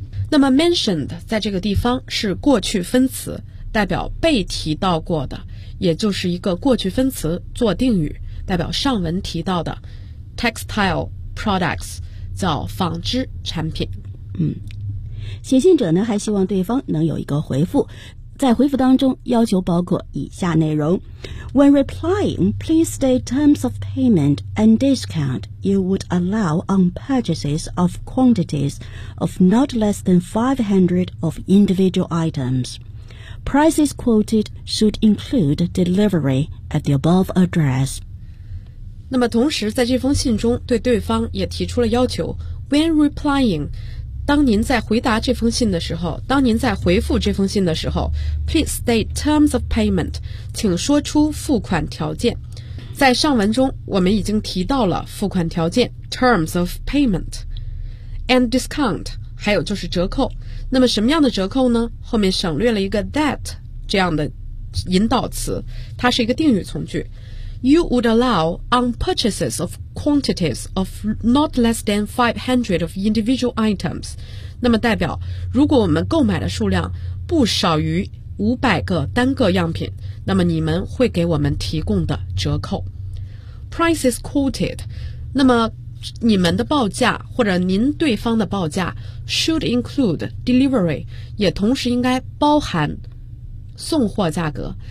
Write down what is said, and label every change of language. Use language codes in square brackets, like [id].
[zh] 那么 mentioned 在这个地方是过去分词，代表被提到过的，也就是一个过去分词做定语，代表上文提到的 textile products，叫纺织产品。嗯，写信者呢还希望对方能有一个回复，在回复当中要求包括以下内容 [en] When replying, please state terms of payment and discount you would allow on purchases of quantities of not less than 500 of individual items. Prices quoted should include delivery at the above address. [zh] 那么同时在这封信中对对方也提出了要求 [en] When replying, [zh] 当您在回答这封信的时候，当您在回复这封信的时候 ， [en] please state terms of payment， [zh] 请说出付款条件。在上文中，我们已经提到了付款条件 [en] terms of payment and discount， [zh] 还有就是折扣。那么什么样的折扣呢？后面省略了一个 that 这样的引导词，它是一个定语从句。 [en] You would allow on purchases of quantities of not less than 500 of individual items. [zh] 那么代表如果我们购买的数量不少于500个单个样品，那么你们会给我们提供的折扣。 [en] Prices quoted. [zh] 那么你们的报价或者您对方的报价 [en] should include delivery, [zh] 也同时应该包含送货价格。